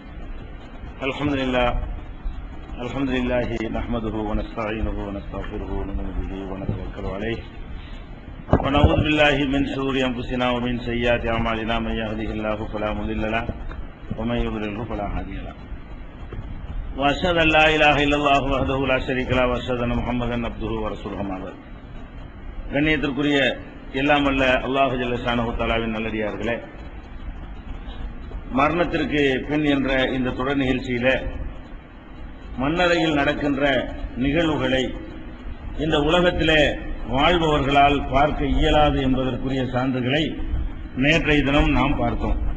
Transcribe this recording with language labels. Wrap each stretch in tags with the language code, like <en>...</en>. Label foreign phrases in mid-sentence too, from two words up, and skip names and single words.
<ar>الحمد لله نحمده ونستعينه ونستغفره ونؤمن به ونتوكل عليه ونعوذ بالله من شرور انفسنا ومن سيئات اعمالنا من يهده الله فلا مضل له ومن يضلل فلا هادي له واشهد ان لا اله الا الله وحده لا شريك له واشهد ان محمدا عبده ورسوله.</ar> <ta>கண்ணியத்திற்குரிய எல்லாம் வல்ல அல்லாஹ்</ta> <ar>جل شأنه تعالى</ar> <ta>நல்லடியார்களே, மரணத்திற்கு பின் என்ற இந்த தொடர் நிகழ்ச்சியில மண்ணறையில் நடக்கின்ற நிகழ்வுகளை இந்த உலகத்திலே வாழ்பவர்களால் பார்க்க இயலாது என்பதற்குரிய சான்றுகளை நேற்றைய தினம் நாம் பார்த்தோம்.</ta>